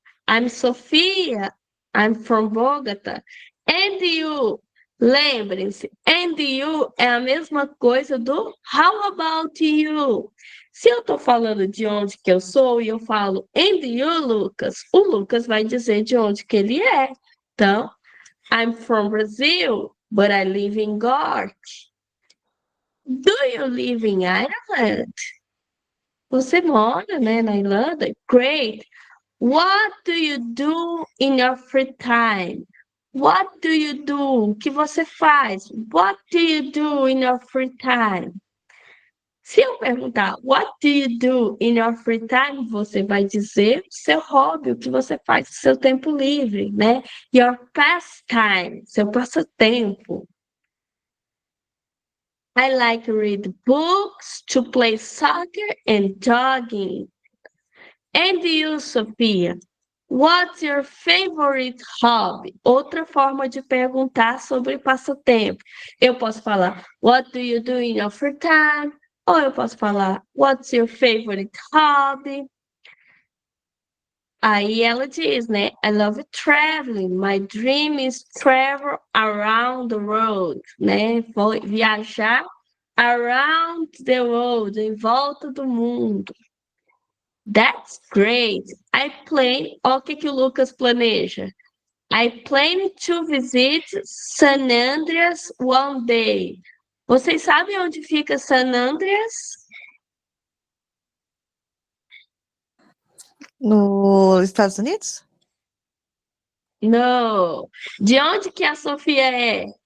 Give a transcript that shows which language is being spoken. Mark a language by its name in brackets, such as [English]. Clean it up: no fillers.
[English] I'm Sophia, I'm from Bogota. And you? [Portuguese] Lembrem-se, [English] and you [Portuguese] é a mesma coisa do [English] how about you? [Portuguese] Se eu estou falando de onde que eu sou e eu falo [English] and you, [Portuguese] Lucas, o Lucas vai dizer de onde que ele é. [English] Então, I'm from Brazil, but I live in Cork. Do you live in Ireland? [Portuguese] Você mora, né, na Irlanda? [English] Great. What do you do in your free time? What do you do? [Portuguese] O que você faz? [English] What do you do in your free time? [Portuguese] Se eu perguntar [English] what do you do in your free time, [Portuguese] você vai dizer o seu hobby, o que você faz no seu tempo livre, né? [English] Your pastime, [Portuguese] seu passatempo. [English] I like to read books, to play soccer and jogging. And you, Sophia? What's your favorite hobby? [Portuguese] Outra forma de perguntar sobre passatempo. Eu posso falar, [English] what do you do in your free time? [Portuguese] Ou eu posso falar, [English] what's your favorite hobby? [Portuguese] Aí ela diz, né? [English] I love traveling. My dream is travel around the world, né? [Portuguese] Vou viajar [English] around the world, [Portuguese] em volta do mundo. [English] That's great. I plan. [Portuguese] Olha o que o Lucas planeja. [English] I plan to visit San Andreas one day. [Portuguese] Vocês sabem onde fica San Andreas? Nos Estados Unidos? Não. De onde que a Sofia é?